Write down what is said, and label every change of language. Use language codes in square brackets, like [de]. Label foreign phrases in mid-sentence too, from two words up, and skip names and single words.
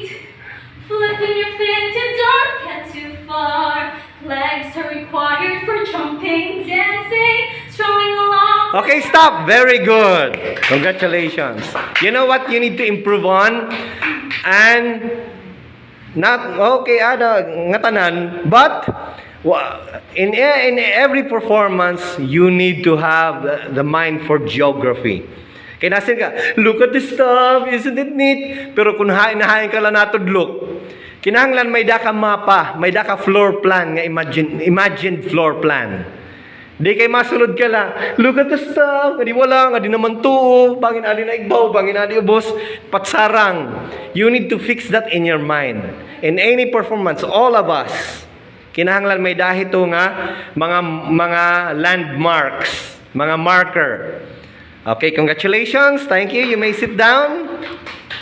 [en] Flipping your feet, you don't get too far. Legs are required for jumping, dancing, strolling along. Okay, stop. Very good. Congratulations. You know what you need to improve on? And not okay [ceb] ada ngatanan, [en] but in every performance you need to have the mind for geography. [ceb] Kaya nasin ka, [en] look at this stuff, isn't it neat? [ceb] Pero kung hain ka lang natudlok, kinahanglan may daka mapa, may daka [en] floor plan [ceb] nga [en] imagined floor plan. [ceb] Di kay masulod ka lang, [en] look at the stuff, [ceb] nga di wala, nga di naman tuo, bangin ali na igbaw, bangin ali ubos, patsarang. [en] You need to fix that in your mind. In any performance, all of us, [ceb] kinahanglan may dahito nga mga landmarks, mga marker. [en] Okay, congratulations. Thank you. You may sit down.